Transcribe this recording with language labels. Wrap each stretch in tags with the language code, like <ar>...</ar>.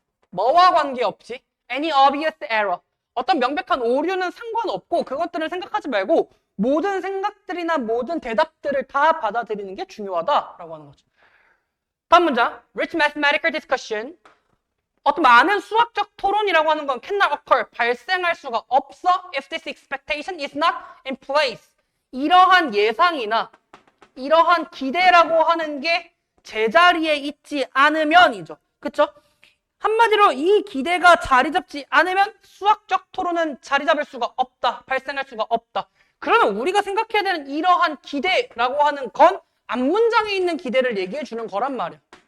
<ko>뭐와 관계없이</ko> <en>any obvious error.</en> <ko>어떤 명백한 오류는 상관없고 그것들을 생각하지 말고 모든 생각들이나 모든 대답들을 다 받아들이는 게 중요하다라고 하는 거죠. 다음 문장.</ko> <en>Rich mathematical discussion.</en> <ko>어떤 많은 수학적 토론이라고 하는 건</ko> <en>cannot occur.</en> <ko>발생할 수가 없어.</ko> <en>If this expectation is not in place.</en> <ko>이러한 예상이나 이러한 기대라고 하는 게 제자리에 있지 않으면이죠. 그쵸? 한마디로 이 기대가 자리 잡지 않으면 수학적 토론은 자리 잡을 수가 없다. 발생할 수가 없다. 그러면 우리가 생각해야 되는 이러한 기대라고 하는 건 앞문장에 있는 기대를 얘기해 주는 거란 말이야.</ko>